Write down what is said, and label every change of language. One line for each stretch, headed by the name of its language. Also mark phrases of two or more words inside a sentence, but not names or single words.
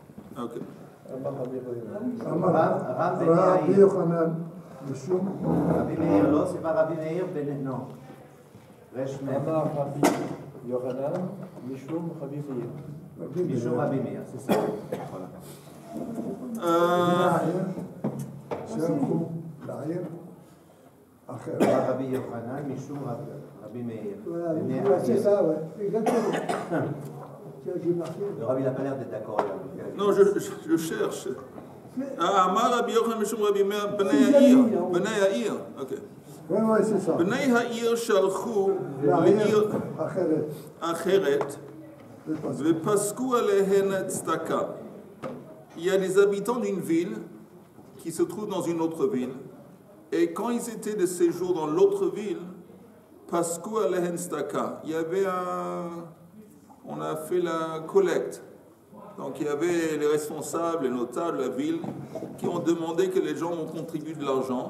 French: Ok.
Hebrew: רבי יוחנן, משום. Rabbi Meir,
French: non, c'est pas Rabbi Meir, non.
Hebrew: אמר רבי יוחנן, משום רבי מאיר. משום רבי מאיר,
French: c'est ça. Voilà.
Hebrew: רבי יוחנן, משום רבי מאיר.
French: Voilà, c'est ça, ouais. Exactement. Le Rabbi n'a pas l'air d'être d'accord. Non, je cherche.
Hebrew: אמר רבי יוחנן משום רבי מאיר, בני העיר.
French: Ok. Oui, c'est ça.
Hebrew: בני העיר שלחו לעיר אחרת ופסקו עליהן צדקה.
French: Il y a des habitants d'une ville qui se trouvent dans une autre ville. Et quand ils étaient de séjour dans l'autre ville,
Hebrew: פסקו עליהן צדקה,
French: il y avait on a fait la collecte. Donc il y avait les responsables, les notables de la ville qui ont demandé que les gens ont contribué de l'argent.